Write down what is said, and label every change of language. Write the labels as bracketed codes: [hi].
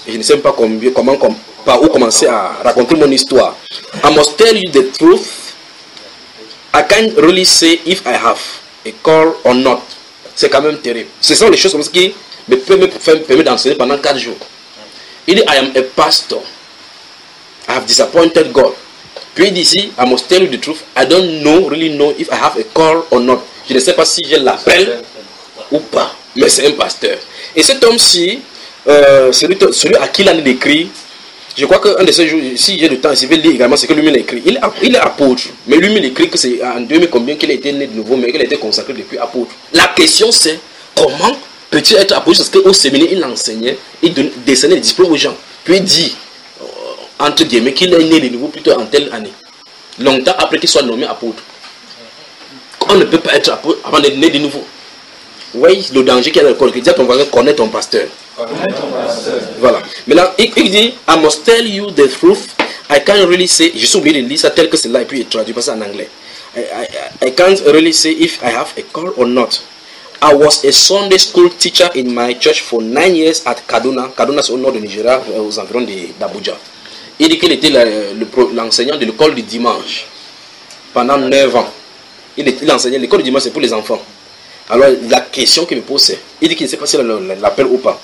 [fr] Et je ne sais pas par où commencer à raconter mon histoire. [en] I must tell you the truth. I can't really say if I have a call or not. [fr] C'est quand même terrible. Ce sont les choses comme ce qui me permet d'enseigner pendant 4 jours. Il dit, [en] I am a pastor. I have disappointed God. [fr] Puis il dit ici, [en] I must tell you the truth. I don't know, really know if I have a call or not. [fr] Je ne sais pas si j'ai l'appel ou pas. Mais c'est un pasteur. Et cet homme-ci, celui à qui il a écrit, je crois qu'un de ces jours, si j'ai du temps, je vais lire également ce que lui-même a écrit. Il est apôtre. Mais lui-même écrit que c'est en 2000 combien qu'il a été né de nouveau, mais qu'il a été consacré depuis apôtre. La question c'est, comment peut-il être apôtre? Parce qu'au séminaire, il enseignait, il dessinait des diplômes aux gens. Puis il dit, entre guillemets, qu'il est né de nouveau plutôt en telle année. Longtemps après qu'il soit nommé apôtre. On ne peut pas être apôtre avant d'être né de nouveau. Oui, le danger qu'il y a dans le corps. Il dit à ton voisin, connais ton pasteur. Voilà. Maintenant, il dit, [en] I must tell you the truth. I can't really say, [fr] je suis oublié de lire ça tel que c'est là, et puis il traduit pas ça en anglais. [en] I can't really say if I have a call or not. I was a Sunday school teacher in my church for 9 years at Kaduna. [fr] Kaduna, c'est au nord de Nigeria, aux environs d'Abuja. Il dit qu'il était l'enseignant de l'école du dimanche pendant 9 ans. Il enseignait l'école du dimanche, c'est pour les enfants. Alors, la question qu'il me pose, c'est, il dit qu'il ne sait pas s'il l'appelle ou pas.